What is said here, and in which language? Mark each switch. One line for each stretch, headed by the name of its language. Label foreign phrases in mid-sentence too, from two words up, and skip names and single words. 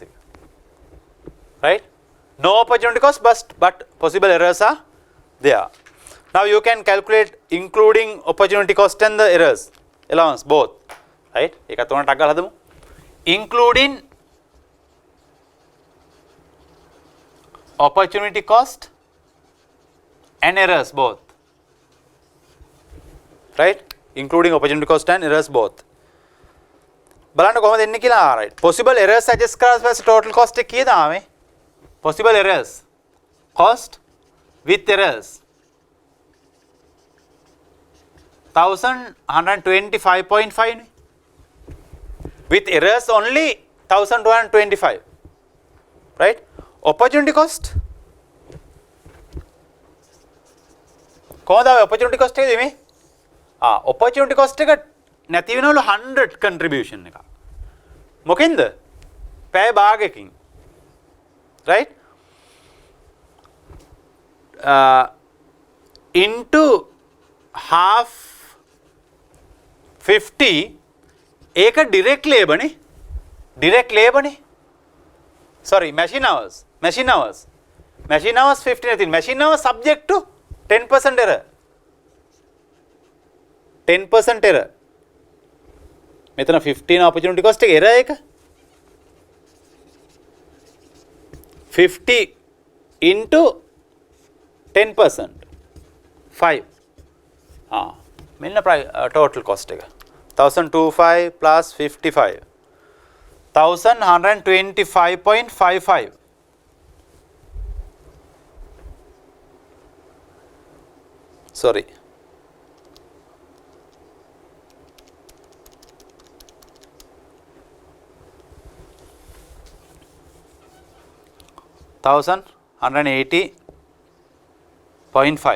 English: Right? No opportunity cost, but possible errors are there. Now you can calculate including opportunity cost and the errors. Allowance, both. Right?
Sinhala: එකත් උනට අග්ගල හදමු.
English: Including opportunity cost and errors both. Right? Including opportunity cost and errors both.
Sinhala: බලන්න කොහොමද එන්නේ කියලා.
English: Right. Possible errors suggest
Sinhala: කරලා පස්සේ
English: total cost
Sinhala: එක කීයද ආවේ?
English: Possible errors. Cost with errors. 1,125.5. With errors only 1,225. Right? Opportunity cost. කොහොමද opportunity cost
Sinhala: එකද මේ?
English: opportunity cost
Sinhala: එක නැති වෙනවලු 100 contribution එක. මොකෙන්ද? පැය භාගයකින්.
English: right? Into half 50 ඒක direct labor නේ. direct labor නේ. sorry, machine hours 50 නැති. machine hours subject to 10% error. 10% error. මෙතන 15 opportunity cost එක error එක 50 into 10% 5. මෙන්න total cost එක 1025 plus 55 1125.55. sorry, $1,180.5.